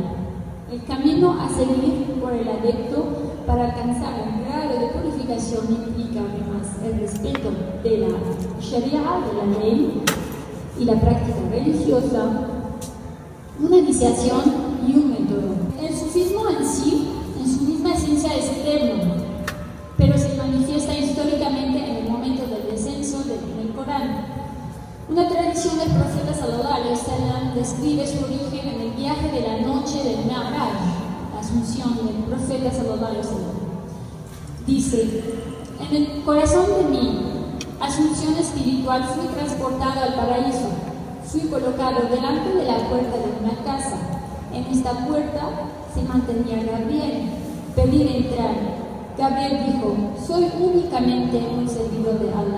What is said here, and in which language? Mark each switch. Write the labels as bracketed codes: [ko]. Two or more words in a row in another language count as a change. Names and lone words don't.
[es] El camino a seguir por el adepto para alcanzar el grado de purificación implica además el respeto de la sharia, de la ley, y la práctica religiosa, una iniciación y un método. El sufismo en sí, en su misma esencia, es eterno, pero se manifiesta históricamente en el momento del descenso del Corán. Una tradición del profeta [ar] صلى الله عليه وسلم [es] describe su origen en el viaje de la noche del Mi'raj, la asunción del profeta [ar] صلى الله عليه وسلم. [es] Dice: en el corazón de mi asunción espiritual fui transportado al paraíso, fui colocado delante de la puerta de una casa. En esta puerta se mantenía Gabriel. Pedí entrar. Gabriel dijo: soy únicamente un servidor de Allah.